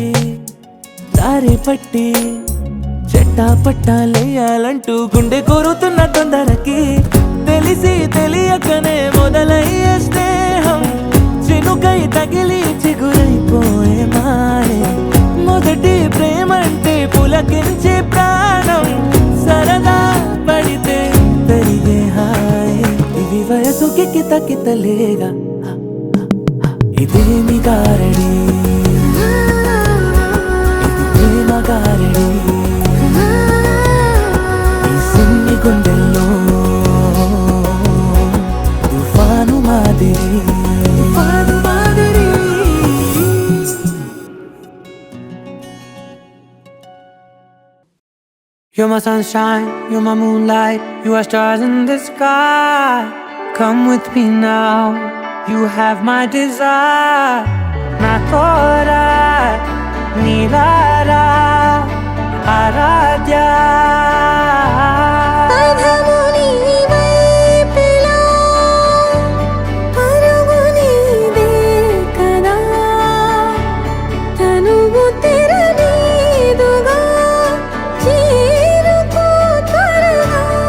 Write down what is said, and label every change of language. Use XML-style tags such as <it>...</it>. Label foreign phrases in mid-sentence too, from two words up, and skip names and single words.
<te>దారి పట్టి చెట్టా పట్టాలేయాలంటూ గుండె కోరుతున్న తొందరకి తెలిసి తెలియకనే మొదలయ్యే స్నేహం చినుకై తగిలి చిగురైపోయే మారే మొదటి ప్రేమంటే పులకించే ప్రాణం సరదా పడితే పెరిగే హాయ్ ఇది వయసుకి కిత కితలేగా ఇదేమి గారడి ఇది ప్రేమ గారడి ఈ సిన్ని గుండెల్లో తుఫాను మాదిరి</te> <en>You're my sunshine, you're my moonlight, you are stars in the sky. Come with me now, you have my desire. Na tora, nilara, aradhya.</en> <te>అధము నీ వైపులా పరుగు నీదే కదా తనువు తెర నీదుగా చేరుకో త్వరగా</te>